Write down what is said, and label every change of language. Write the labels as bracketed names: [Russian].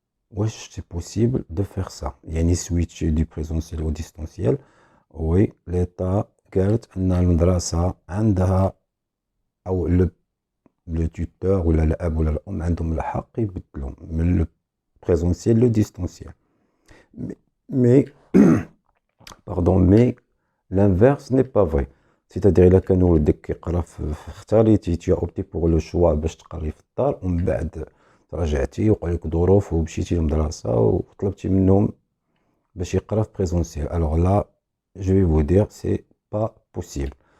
[French] واش c'est possible de faire ça؟ يعني switcher du présentiel au distanciel. [Arabic] Oui، l'État قالت أن المدرسة عندها أو le tuteur ولا الأب ولا الأم عندهم الحق يبدلوا من le présentiel le distanciel. [French] Mais pardon، mais l'inverse n'est pas vrai. [Arabic] C'est-à-dire إلا كان ولدك كيقرا اختاريتي tu as opté pour le choix باش تقري في الدار، ومن بعد رجعتي وقع لك ظروف ومشيتي للمدرسة وطلبتي منهم باش يقرا في بريزونسيال. [French] Alors là, je vais vous dire, c'est pas possible.